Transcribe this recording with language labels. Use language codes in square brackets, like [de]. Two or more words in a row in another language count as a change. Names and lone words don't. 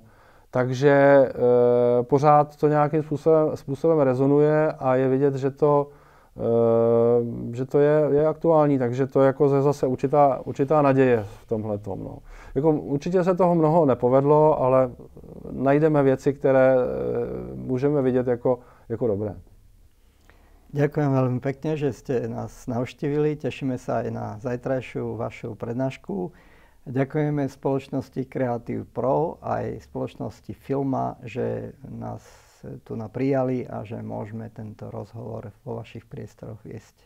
[cs] Takže pořád to nějakým způsobem rezonuje a je vidět, že to je aktuální, takže to je jako zase určitá naděje v tomhletom. No. Jako určitě se toho mnoho nepovedlo, ale najdeme věci, které můžeme vidět jako dobré. [sk] Ďakujem veľmi pekne, že ste nás navštívili. Tešíme sa aj na zajtrajšiu vašu prednášku. Ďakujeme spoločnosti Creative Pro aj spoločnosti Filma, že nás tu prijali a že môžeme tento rozhovor vo vašich priestoroch viesť.